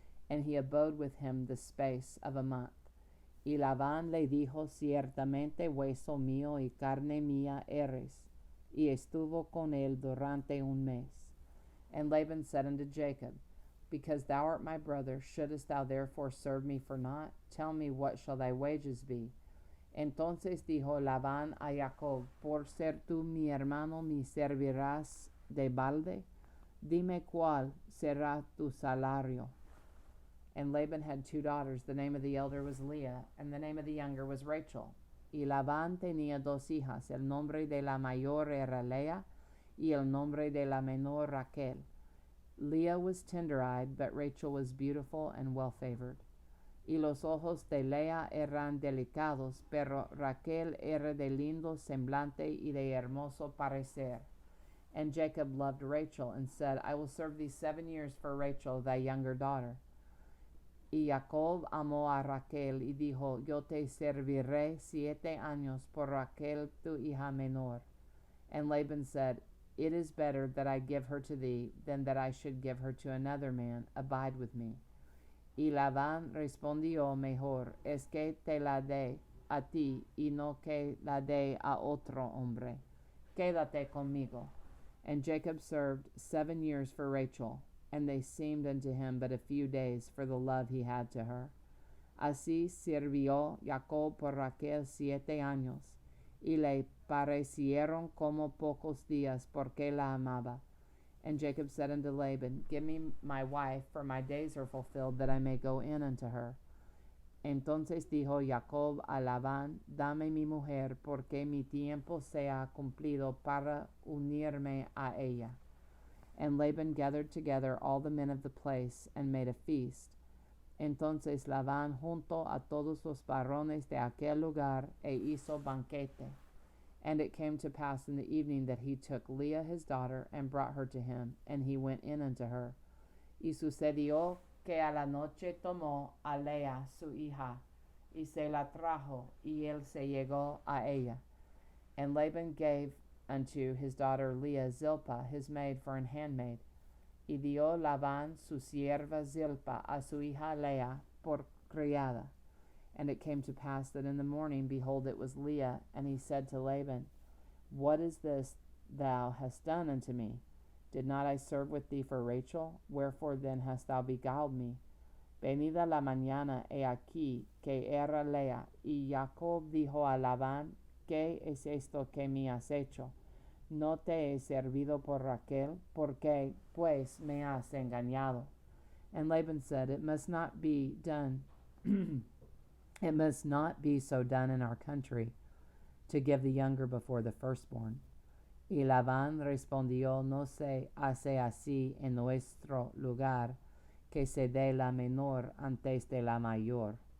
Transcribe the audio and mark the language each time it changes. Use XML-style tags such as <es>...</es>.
<en>And he abode with him the space of a month.</en> <es>Y Labán le dijo, Ciertamente hueso mío y carne mía eres. Y estuvo con él durante un mes.</es> <en>And Laban said unto Jacob, Because thou art my brother, shouldest thou therefore serve me for naught? Tell me, what shall thy wages be?</en> <es>Entonces dijo Labán a Jacob, Por ser tú mi hermano, me servirás de balde. Dime cuál será tu salario.</es> <en>And Laban had 2 daughters. The name of the elder was Leah, and the name of the younger was Rachel.</en> <es>Y Labán tenía 2 hijas. El nombre de la mayor era Leah, y el nombre de la menor Raquel.</es> <en>Leah was tender-eyed, but Rachel was beautiful and well-favored.</en> <es>Y los ojos de Leah eran delicados, pero Raquel era de lindo semblante y de hermoso parecer.</es> <en>And Jacob loved Rachel, and said, I will serve thee 7 years for Rachel, thy younger daughter.</en> <es>Y Jacob amó a Raquel, y dijo, Yo te serviré 7 años por Raquel tu hija menor.</es> <en>And Laban said, It is better that I give her to thee, than that I should give her to another man. Abide with me.</en> <es>Y Labán respondió, Mejor es que te la dé a ti y no que la dé a otro hombre. Quédate conmigo.</es> <en>And Jacob served 7 years for Rachel, and they seemed unto him but a few days for the love he had to her.</en> <es>Así sirvió Jacob por Raquel 7 años, y le parecieron como pocos días porque la amaba.</es> <en>And Jacob said unto Laban, Give me my wife, for my days are fulfilled, that I may go in unto her.</en> <es>Entonces dijo Jacob a Labán, Dame mi mujer, porque mi tiempo se ha cumplido para unirme a ella.</es> <en>And Laban gathered together all the men of the place, and made a feast.</en> <es>Entonces Labán juntó a todos los varones de aquel lugar, e hizo banquete.</es> <en>And it came to pass in the evening that he took Leah his daughter, and brought her to him, and he went in unto her.</en> <es>Y sucedió que a la noche tomó a Leah su hija, y se la trajo, y él se llegó a ella.</es> <en>And Laban gave unto his daughter Leah Zilpah his maid for an handmaid.</en> <es>Y dio Labán su sierva Zilpah a su hija Leah por criada.</es> <en>And it came to pass that in the morning, behold, it was Leah. And he said to Laban, What is this thou hast done unto me? Did not I serve with thee for Rachel? Wherefore then hast thou beguiled me?</en> <es>Venida la mañana, he aquí que era Leah. Y Jacob dijo a Labán, ¿Qué es esto que me has hecho? ¿No te he servido por Raquel? ¿Por qué, pues, me has engañado?</es> <en>And Laban said, It must not be done. It must not be so done in our country, to give the younger before the firstborn.</en> <es>Y Labán respondió, No se hace así en nuestro lugar, que se dé la menor antes de la mayor.</es>